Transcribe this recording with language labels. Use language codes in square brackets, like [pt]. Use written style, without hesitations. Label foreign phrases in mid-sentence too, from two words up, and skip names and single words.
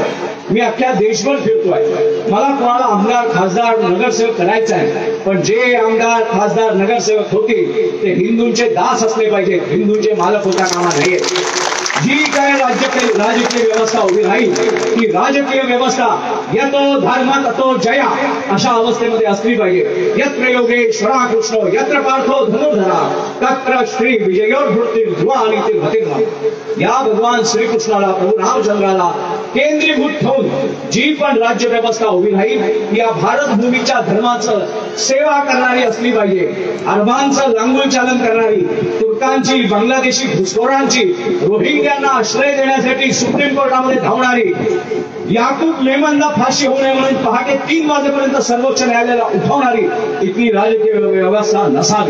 [mr] मी अख्ख्या देशभर फिरतोय, मला कोणाला आमदार, खासदार, नगरसेवक करायचं आहे, पण जे आमदार, खासदार, नगरसेवक होतील ते हिंदूंचे दास असले पाहिजे, हिंदूंचे मालक होता कामा नये. जी काय राजकीय व्यवस्था उभी राहील ती राजकीय व्यवस्था [sa] यतो धर्म ततो जया [mr] अशा अवस्थेमध्ये असली पाहिजे. [sa] यत्र योगेश्वरा कृष्ण यत्र पार्थो धनुर्धरा तत्र श्री विजयोर्भूतीर ध्रुवा आणि ते भतिर्मा. [mr] या भगवान श्रीकृष्णाला, प्रभू रामचंद्राला केंद्रीभूत ठेवून जी पण राज्य व्यवस्था उभी राहील या भारत भूमीच्या धर्माचं सेवा करणारी असली पाहिजे. अरबांचं लांगुल चालन करणारी, तुर्कांची, बांगलादेशी घुसखोरांची, रोहिंग्यांना आश्रय देण्यासाठी सुप्रीम कोर्टामध्ये धावणारी, याकूब मेमनला फाशी होऊ नये म्हणून पहाटे 3 वाजेपर्यंत सर्वोच्च न्यायालयाला उठवणारी इतकी राजकीय व्यवस्था नसावी.